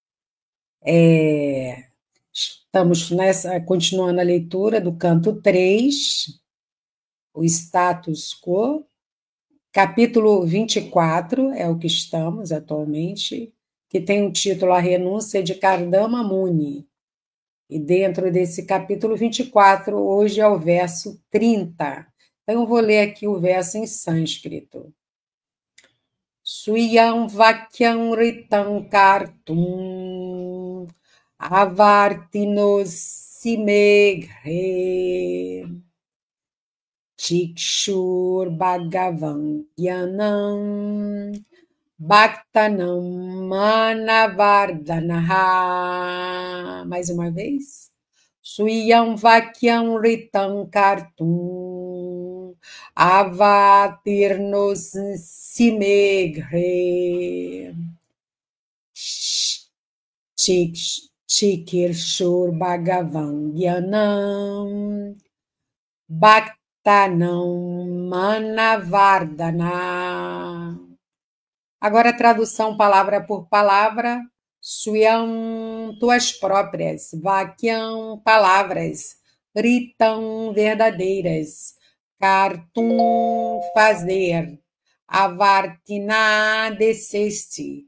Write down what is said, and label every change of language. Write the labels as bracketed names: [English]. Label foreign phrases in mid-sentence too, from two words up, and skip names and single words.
[Portuguese] Estamos continuando a leitura do canto 3, o status quo, capítulo 24 é o que estamos atualmente, que tem o título A Renúncia de Kardama Muni. E dentro desse capítulo 24, hoje é o verso 30. Então, eu vou ler aqui o verso em sânscrito. [Sanskrit] Suyam vakyam ritam kartum avartinos simegre chikshur bhagavan gyanam bhaktanam manavardhanaha. [Portuguese] Mais uma vez. [Sanskrit] Suyam vakyam ritam kartum avatirnos simegre chikirshur bhagavan gyanam bhaktanam manavardhana. [Portuguese] Agora a tradução palavra por palavra. Suyam, tuas próprias. Vakyam, palavras. Ritam, verdadeiras. Kartum, fazer. Avartina, desceste.